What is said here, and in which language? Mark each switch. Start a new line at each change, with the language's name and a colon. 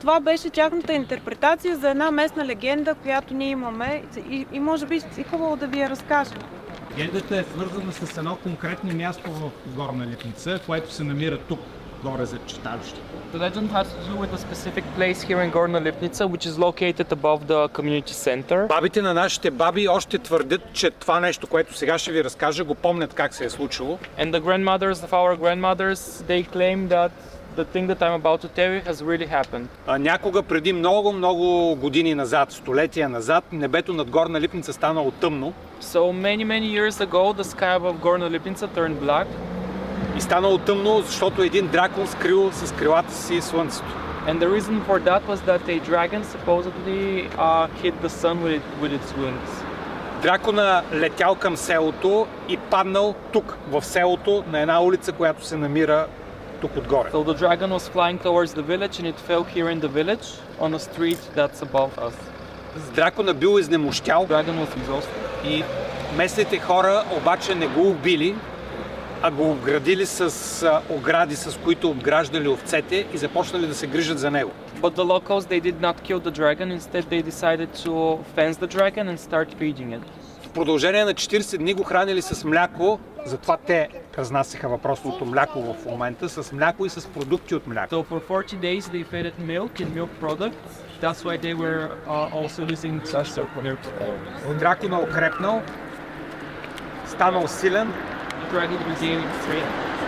Bulgarian: Това беше тяхната интерпретация за една местна легенда, която ние имаме и може би е хубаво да ви я разкажем. Легендата е свързана с едно конкретно място в Горна Липница, което се намира тук, горе за читалището.
English: The legend has to do with a specific place here in Gorna Lipnica, which is located above the community center.
Bulgarian: Бабите на нашите баби още твърдят, че това нещо, което сега ще ви разкажа, го помнят как се е случило.
English: And the grandmothers of our grandmothers, they claim that the thing that I'm about to tell you has really happened.
Bulgarian: Някога преди много години назад, столетия назад, небето над Горна Липница станало тъмно.
English: So many years ago, the sky above Gorna Lipnica turned black.
Bulgarian: И станало тъмно, защото един дракон скрил с крилата си слънцето.
English: And the reason for that was that a dragon supposedly hit the sun with its wings.
Bulgarian: Дракона летял към селото и паднал тук, в селото, на една улица, която се намира тук отгоре.
English: So the dragon was flying towards the village and it fell here in the village on a street that's above us.
Bulgarian: Дракона бил изнемощял.
English: Dragon was exhausted.
Bulgarian: И местните хора обаче не го убили, а го обградили с огради, с които обграждали овцете и започнали да се грижат за него.
English: But the locals, they did not kill the dragon, instead they decided to fence the dragon and start feeding it.
Bulgarian: В продължение на 40 дни го хранили с мляко, затова те разнасяха въпросното мляко в момента, с мляко и с продукти от мляко.
English: So for 40 days they fed it milk and milk products. That's why they were also using such milk.
Bulgarian: Дракона укрепнал, станал силен
English: Dragon regained strength.